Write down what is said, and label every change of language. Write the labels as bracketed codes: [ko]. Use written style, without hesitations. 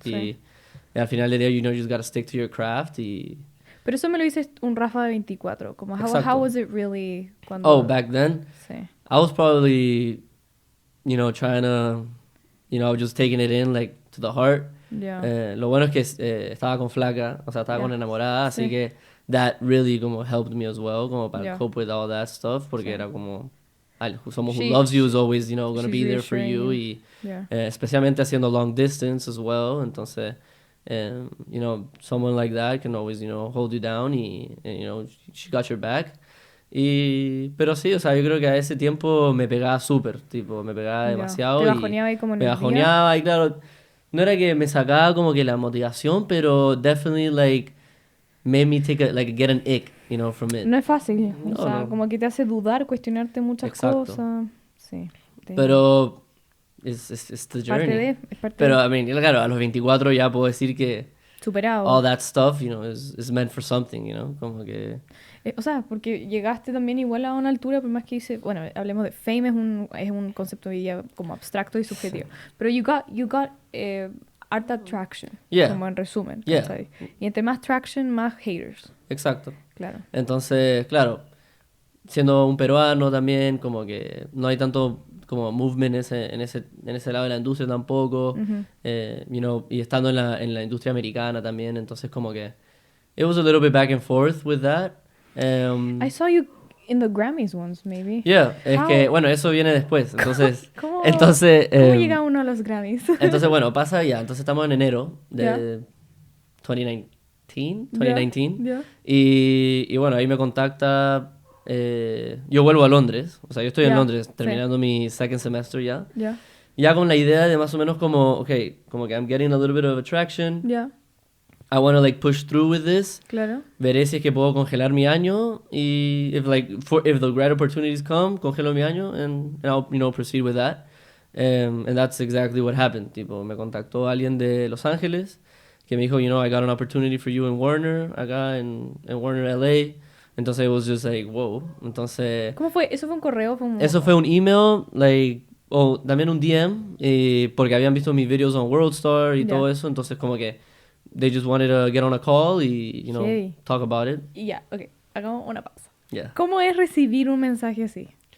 [es] Sí. y al final del día, [en] you know, you just gotta stick to your craft, y... [es] Pero eso me lo dices un Rafa de 24. Como, Exacto. [en] how was it really cuando... Oh, back then, [es] Sí. [en] I was probably, you know, trying to, you know, just taking it in, like, to the heart. [es] Ya. Lo bueno es que estaba con flaca, o sea, estaba Ya. con enamorada, así Sí. [en] que that really como helped me as well, [es] como para Ya. cope with all that stuff, porque Sí. era como, [en] someone who loves you is always, you know, going to be there for you. [es] Y especialmente haciendo [en] long distance as well. Entonces, you know, someone like that can always, you know, hold you down and, you know, she got your back. [es] Pero sí, o sea, yo creo que a ese tiempo me pegaba súper, tipo, me pegaba demasiado. Te bajoneaba ahí como en me el bajoneaba día. y claro, no era que me sacaba como que la motivación, pero [en] definitely like made me get an ick, you know, from it. [es] No es fácil, No, o sea, no. como que te hace dudar, cuestionarte muchas Exacto. cosas. Sí. [en] Pero it's the journey. [es] Es parte Pero, de... [en] I mean, [es] claro, a los 24 ya puedo decir que Superado. [en] all that stuff, you know, is meant for something, you know, [es] como que... O sea, porque llegaste también igual a una altura, por más que dice, bueno, hablemos de fame, es un concepto hoy día como abstracto y subjetivo. Pero [en] you got art attraction, [es] como en resumen. ¿Sabes? Y entre más traction, más haters. Exacto. Claro. Entonces, claro, siendo un peruano también, como que no hay tanto como movement en ese lado de la industria tampoco, you know, y estando en la industria americana también, entonces como que [en] it was a little bit back and forth with that. I saw you in the Grammys once, maybe. [es] Yeah, es que, bueno, eso viene después, entonces... ¿Cómo llega uno a los Grammys? Entonces, bueno, pasa ya, entonces estamos en enero de 2019. [en] Yeah. [es] Y bueno, ahí me contacta... yo vuelvo a Londres, o sea, yo estoy en Londres terminando mi second semester ya. Ya con la idea de más o menos como, okay, como que [en] I'm getting a little bit of attraction. I want to like push through with this. [es] Claro. Veré si es que puedo congelar mi año y [en] if the great opportunities come, [es] congelo mi año [en] and I'll, you know, proceed with that. And that's exactly what happened. [es] Tipo, me contactó alguien de Los Ángeles que me dijo, [en] you know, I got an opportunity for you in Warner, [es] acá en [en] Warner LA. Entonces it was just like, wow. [es] Entonces... ¿Cómo fue? ¿Eso fue un correo? Eso fue un email, like, o también un DM, porque habían visto mis videos en Worldstar y todo eso, entonces como que [en] they just wanted to get on a call [es] y, [en] you know, talk about it. [es] Y ya, ok, hagamos una pausa. [en] Yeah. [es] ¿Cómo es recibir un mensaje así?